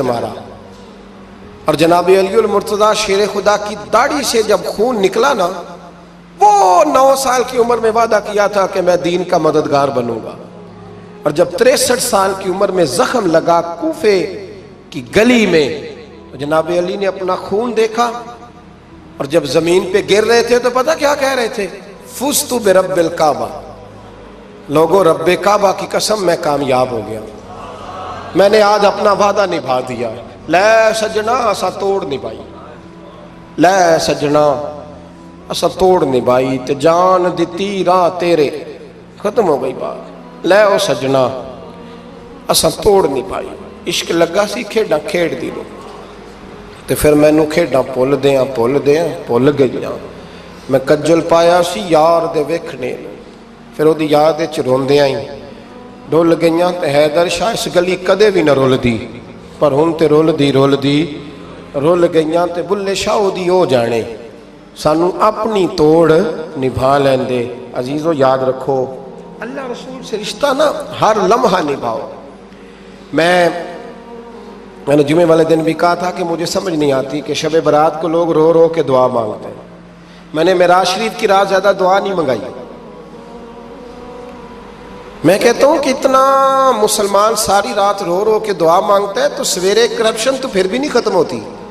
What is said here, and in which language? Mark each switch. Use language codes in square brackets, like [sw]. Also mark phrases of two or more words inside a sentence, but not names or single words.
[ur] مارا، اور جناب علی المرتضیٰ شیر خدا کی داڑھی سے جب خون نکلا نا، وہ 9 سال کی عمر میں وعدہ کیا تھا کہ میں دین کا مددگار بنوں گا، اور جب 63 سال کی عمر میں زخم لگا کوفے کی گلی میں، جناب علی نے اپنا خون دیکھا، اور جب زمین پہ گر رہے تھے تو پتہ کیا کہہ رہے تھے؟ [ar] فزت برب الکعبہ، [ur] لوگوں رب کعبہ کی قسم میں کامیاب ہو گیا، میں نے آج اپنا وعدہ نبھا دیا، [pa] لے سجنا اسا توڑ نبھائی، لے سجنا اسا توڑ نبھائی، تے جان دتی راہ تیرے، ختم ہو گئی بات، لے او سجنا اسا توڑ نبھائی، عشق لگا سی کھیڈاں کھیڑ دی لو، تے پھر مینوں کھیڈاں پل گئیاں، میں کجل پایا سی یار دے ویکھنے، پھر وہ یاد وچ روندیاں ہی ڈول گئیاں، تے حیدر شاہ اس گلی کدے بھی نہ رول دی، پر ہن تے رول گئیاں، تے بلے شاہ دی ہو جانے، سانو اپنی توڑ نبھا لیندے۔ [ur] عزیزو یاد رکھو اللہ رسول سے رشتہ نا ہر لمحہ نبھاؤ۔ میں نے جمعے والے دن بھی کہا تھا کہ مجھے سمجھ نہیں آتی کہ شب برات کو لوگ رو رو کے دعا مانگتے ہیں، میں نے معراج شریف کی رات زیادہ دعا نہیں منگائی، میں کہتا ہوں کہ اتنا مسلمان ساری رات رو رو کے دعا مانگتا ہے تو سویرے کرپشن تو پھر بھی نہیں ختم ہوتی۔